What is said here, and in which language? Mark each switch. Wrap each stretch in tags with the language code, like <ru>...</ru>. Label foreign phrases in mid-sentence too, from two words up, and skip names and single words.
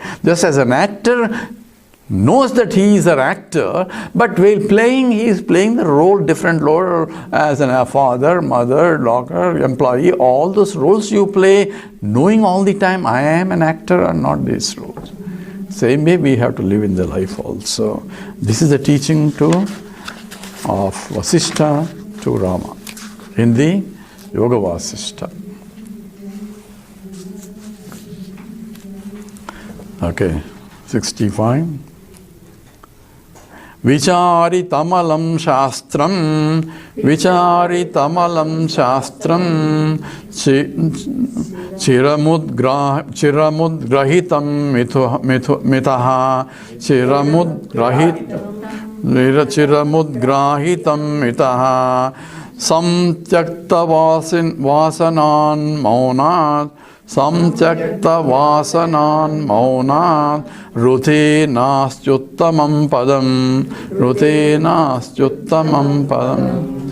<en>Just as an actor knows that he is an actor, but while playing, he is playing the role, different role as a father, mother, doctor, employee, all those roles you play, knowing all the time, I am an actor and not these roles. Same way we have to live in the life also. This is the teaching of Vasishtha to Rama in the Yoga Vasishtha. Okay, 65.</en> <sa>Vichari tamalam shastram, Vichari tamalam shastram, Chiramudgrahitam mitaha, Chiramudgrahitam mitaha, Samtyakta vasanan maunat, Samtyakta vasanan maunat, Rute nastyuttamam padam, Rute nastyuttamam padam.</sa>